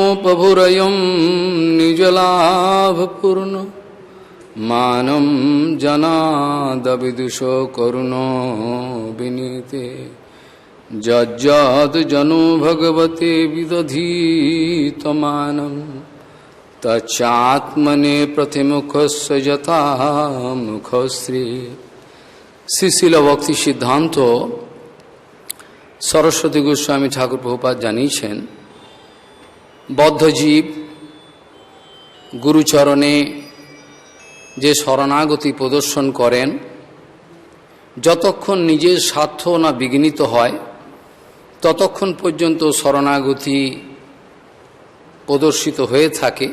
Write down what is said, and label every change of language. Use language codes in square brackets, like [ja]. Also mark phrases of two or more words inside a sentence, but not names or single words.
[sa] प्रभुरयं निजलाभपूर्णो मानं जनादविदुषो करुणो विनीते जज्जाद जनो भगवते विदधीतमानम् तच्चात्मने प्रतिमुखस्य यथा मुखश्री। [bn] শ্রীশিল ভক্তি সিদ্ধান্ত সরস্বতী গোস্বামী ঠাকুর প্রভুপাদ জানিয়েছেন, বদ্ধজীব গুরুচরণে যে শরণাগতি প্রদর্শন করেন, যতক্ষণ নিজের স্বার্থ না বিঘ্নিত হয় ততক্ষণ পর্যন্ত শরণাগতি প্রদর্শিত হয়ে থাকে।